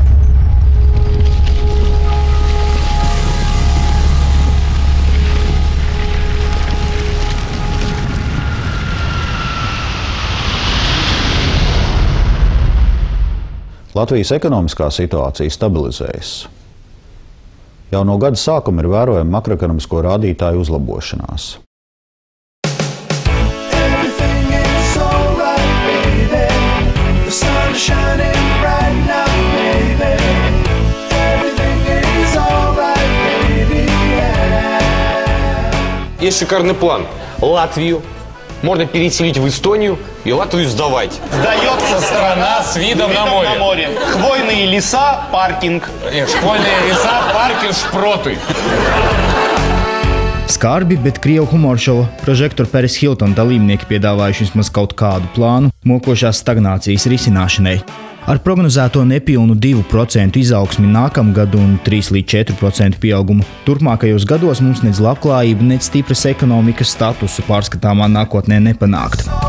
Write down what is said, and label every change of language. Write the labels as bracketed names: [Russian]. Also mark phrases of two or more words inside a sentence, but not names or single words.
[Latvian] Latvijas ekonomiskā situācija stabilizējas. Jau no gada sākuma ir vērojama makroekonomisko rādītāju uzlabošanās. [Russian] Есть шикарный план. Латвию можно переселить в Эстонию и Латвию сдавать. Сдается страна с видом на море. Хвойные леса, паркинг. Хвойные леса, паркинг, шпроты. [Latvian] Skarbi, bet krievu humoršova prožektora Paris Hilton dalībnieki piedāvājuši vismaz kaut kādu plānu mokošās stagnācijas risināšanai. Ar prognozēto nepilnu 2% izaugsmi nākamgad un 3–4% pieaugumu turpmākajos gados mums nedz labklājība, nedz stipras ekonomikas statusu pārskatāmā nākotnē nepanākt.